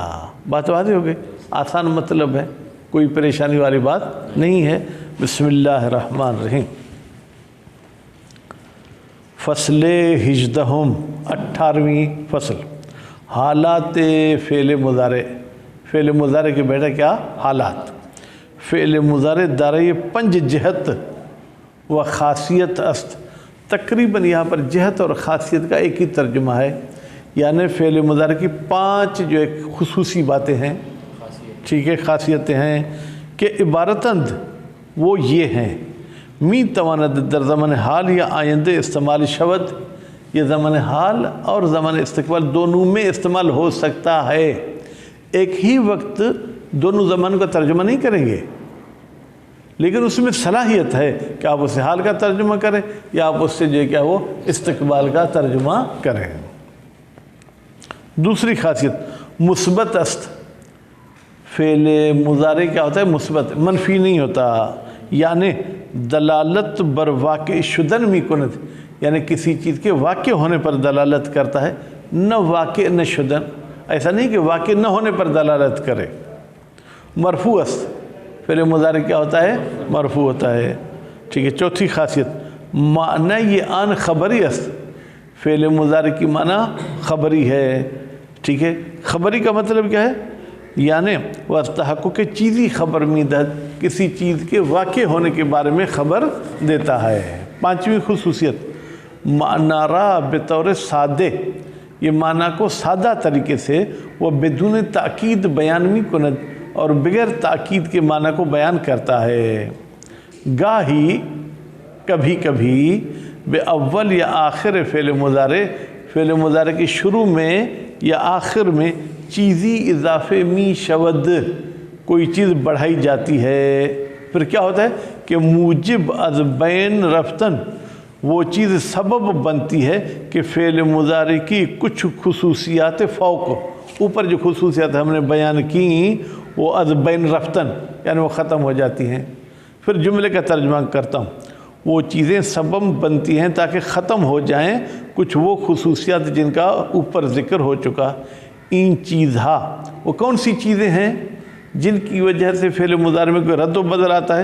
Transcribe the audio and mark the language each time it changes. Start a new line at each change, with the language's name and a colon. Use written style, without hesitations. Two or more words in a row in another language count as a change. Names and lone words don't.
Urdu: بات واضح ہو گئی، آسان مطلب ہے، کوئی پریشانی والی بات نہیں ہے۔
Arabic: بسم اللہ الرحمن الرحیم۔
Urdu: فصل 18، 18ویں فصل، حالات فعل مضارع۔ فعل مضارع کے بیٹا کیا حالات؟
Persian: فعل مضارع دارای 5 جہت و خاصیت است۔
Urdu: تقریباً یہاں پر جہت اور خاصیت کا ایک ہی ترجمہ ہے، یعنی فعل مضارع کی 5 جو ایک خصوصی باتیں ہیں، ٹھیک ہے، خاصیتیں ہیں کہ عبارتند وہ یہ ہیں:
Persian: می تواند در زمان حال یا آئندہ استعمال شود،
Urdu: یہ زمان حال اور زمان استقبال دونوں میں استعمال ہو سکتا ہے۔ ایک ہی وقت دونوں زمانوں کا ترجمہ نہیں کریں گے، لیکن اس میں صلاحیت ہے کہ آپ اسے حال کا ترجمہ کریں یا آپ اس سے جو کیا وہ استقبال کا ترجمہ کریں۔ دوسری خاصیت
Persian: مثبت است،
Urdu: فعل مضارع کیا ہوتا ہے؟ مثبت، منفی نہیں ہوتا،
Persian: یعنی دلالت بر واقع شدن می کند،
Urdu: یعنی کسی چیز کے واقع ہونے پر دلالت کرتا ہے،
Persian: نہ واقع نہ شدن،
Urdu: ایسا نہیں کہ واقع نہ ہونے پر دلالت کرے۔
Persian: مرفوع است،
Urdu: فعل مضارع کیا ہوتا ہے؟ مرفوع ہوتا ہے، ٹھیک ہے۔ چوتھی خاصیت
Persian: معنی یہ آن خبری است،
Urdu: فعل مضارع کی معنی خبری ہے، ٹھیک ہے۔ خبری کا مطلب کیا ہے؟
Persian: یعنی وہ تحقق چیزی خبر میدہد،
Urdu: کسی چیز کے واقع ہونے کے بارے میں خبر دیتا ہے۔ پانچویں خصوصیت
Persian: معنی را بطور سادے،
Urdu: یہ معنی کو سادہ طریقے سے وہ
Persian: بدون تاکید بیان می کند،
Urdu: اور بغیر تاکید کے معنی کو بیان کرتا ہے۔ گاہی کبھی کبھی
Persian: بے اول یا آخر فعل مضارع،
Urdu: فعل مضارع کے شروع میں یا آخر
Persian: میں چیزی اضافے می شود،
Urdu: کوئی چیز بڑھائی جاتی ہے، پھر کیا ہوتا ہے کہ
Persian: موجب از بین رفتن،
Urdu: وہ چیز سبب بنتی ہے کہ فعل مضارع کی کچھ خصوصیات فوق، اوپر جو خصوصیات ہم نے بیان کی وہ
Persian: از بین رفتن،
Urdu: یعنی وہ ختم ہو جاتی ہیں۔ پھر جملے کا ترجمہ کرتا ہوں، وہ چیزیں سبب بنتی ہیں تاکہ ختم ہو جائیں کچھ وہ خصوصیات جن کا اوپر ذکر ہو چکا۔
Persian: ان چیزہا،
Urdu: وہ کون سی چیزیں ہیں جن کی وجہ سے فعل مضارع میں کوئی رد و بدل آتا ہے؟